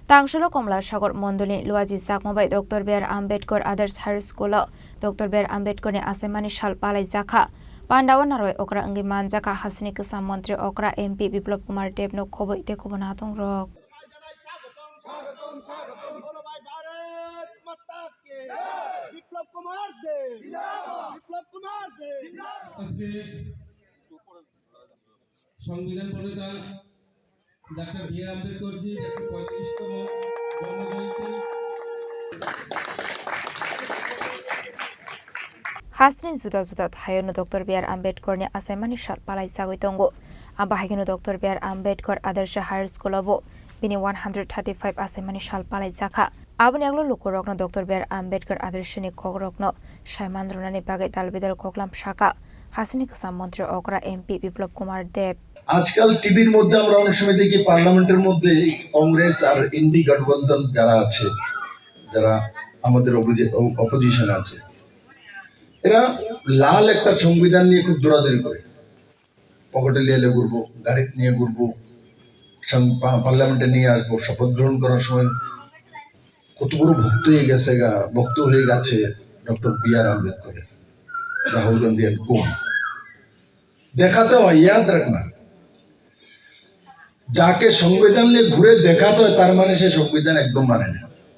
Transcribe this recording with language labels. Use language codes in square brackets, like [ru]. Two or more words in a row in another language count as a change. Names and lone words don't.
[trp] Tangsalo Kamlasagar Mandal Luwajijakma by Dr.BR Ambedkar Others High School Dr.BR Ambedkar ni Achaimani Shal Palaijakha Pandawan Naroi Okra Angi Manjaka Hasini Kesam Mantri Okra MP Biplop Kumar Dev no Khoboi te Kubonatong Rok [bn] সংবিধান প্রণেতা Dr.BR Ambedkar ji 135তম জন্মজয়ন্তী [trp] Hasni Zuda Hayono Dr.BR Ambedkar ni Achaimani Shal Palaijakha Tongo Abahigino Dr.BR Ambedkar Others High School Bini 135 Achaimani Shal Palaijakha Aboni aglo lukorokno Dr.BR Ambedkar Others ni Khorang Shaimandronani Bagai Dalbidal Koklam Shaka Hasini Kesam Mantri Okra MP Biplop Kumar Dev [bn] আজকাল টিভির মধ্যে আমরা অনেক সময় দেখি পার্লামেন্টের মধ্যে কংগ্রেস আর ইন্ডি গঠবন্ধন যারা আছে যারা আমাদের অপোজিশন আছে এরা লাল একটা সংবিধান নিয়ে খুব দৌড়াদৌড়ি করে পকেটে নিয়ে ঘুরবো গাড়ি নিয়ে ঘুরবো পার্লামেন্টে নিয়ে আসবো শপথ গ্রহণ করার সময় কত বড় ভক্ত হয়ে গেছে ডক্টর.BR আম্বেদকর রাহুল গান্ধী এর কোন দেখাতে হয় [hi] याद रखना [bn] যাকে সংবিধান নিয়ে ঘুরে দেখাতে হয় তার মানে সে সংবিধান একদম মানে না